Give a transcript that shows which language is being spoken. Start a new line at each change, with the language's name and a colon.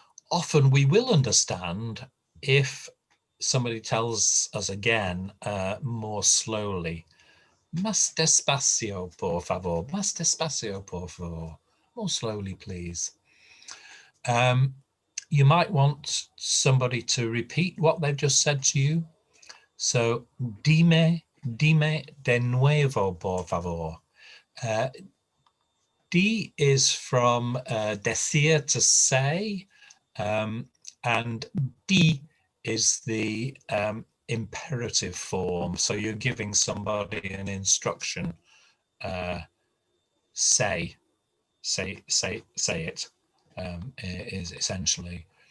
English: Often we will understand if somebody tells us again more slowly.
Spanish: Más despacio, por favor. Más despacio, por favor.
English: More slowly, please. You might want somebody to repeat what they've just said to you.
Spanish: So, dime de nuevo, por favor.
English: Di is from decir, to say, and di is the imperative form. So you're giving somebody an instruction. Say it is essentially.